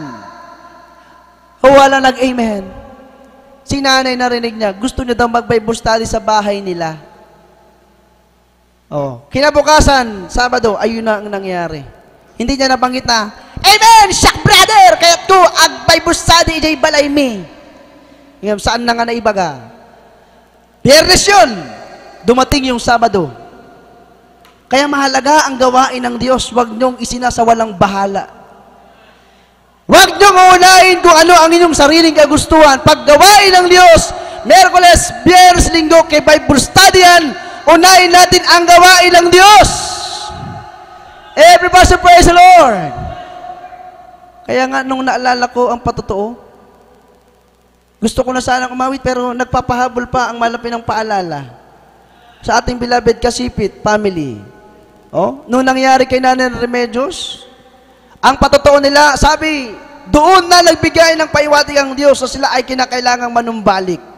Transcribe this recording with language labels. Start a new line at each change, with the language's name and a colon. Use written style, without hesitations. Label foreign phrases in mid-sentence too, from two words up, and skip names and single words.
Filipino: Wala nag-amen. Si nanay narinig niya, gusto niya daw mag-Bible study sa bahay nila. Kinabukasan, Sabado, ayun na ang nangyari. Hindi niya nabanggit na, amen, Shak brother, kaya't ko, ag-Bible study,
Iloko: ijay balay me. Saan na nga naibaga?
Filipino: Biyernes yun, dumating yung Sabado. Kaya mahalaga ang gawain ng Diyos, huwag niyong isinasawalang bahala. Huwag niyong uunahin kung ano ang inyong sariling kagustuhan. Pag gawain ng Diyos, Miyerkules, Biyernes, Linggo, kay Bible study yan, unahin natin ang gawain ng Diyos.
English: Everybody say, praise the Lord.
Filipino: Kaya nga, nung naalala ko ang patotoo, gusto ko na sana kumawit, pero nagpapahabol pa ang malapit ng paalala sa ating beloved Kasipit family. Nung nangyari kay Nanay Remedios, ang patotoo nila, sabi, doon na nagbigay ng paiwatig ang Diyos na sila ay kinakailangang manumbalik.